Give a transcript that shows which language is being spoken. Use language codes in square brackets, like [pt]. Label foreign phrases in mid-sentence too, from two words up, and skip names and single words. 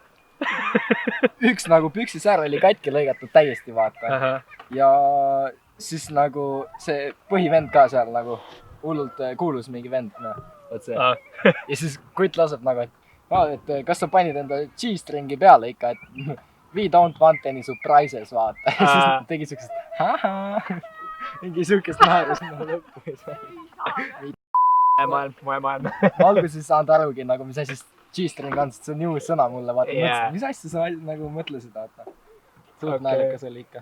[et] üks nagu püksisärk oli katki lõigatud täiesti , vaata . ja siis nagu see põhivend ka seal nagu hullult kuulus mingi vend , noh , vot see . ja siis kutt laseb nagu , et kas sa panid enda G-stringi peale ikka , et [en] we don't want any surprises , [et] vaata . ja siis ta tegi siukest , mingi siukest naerust nagu lõppu . moemaailm . ma alguses ei saanud arugi nagu , mis asi G-string on , sest see on uus sõna mulle , vaata . Yeah. mis asja sa nagu mõtlesid , vaata . suht naljakas oli ikka .